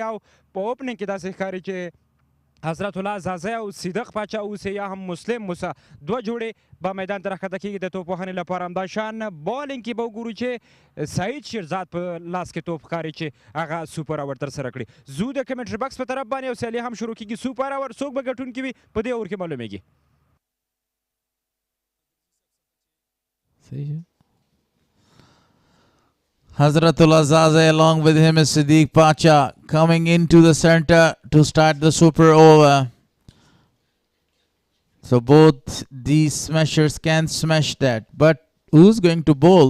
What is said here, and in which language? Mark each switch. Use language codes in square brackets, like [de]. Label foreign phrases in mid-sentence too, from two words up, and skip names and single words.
[ps] او په اوپننګ کې داسې ښکاري چې حضرت الله زازی او صدق پاچا اوسې یا هم مسلم موسی 2 جوړې به میدان ته راښکته کېږي د توپ وهنې لپاره. همداشان بالینګ کې به وګورو چې سعید شیرزاد په لاس کې توپ ښکاري چې هغه [en] super over [ps] ترسره کړي. زو د [en] commentary box [ps] په طرف باندې او سیالي هم شروع کېږي. [en] super over [ps] څوک به ګټونکي وي په دې اور کې معلومیږي. [en] Hazratullah Zaze along with him is Siddiq Pacha coming into the center to start the super over. So both these smashers can smash that, but who's going to bowl?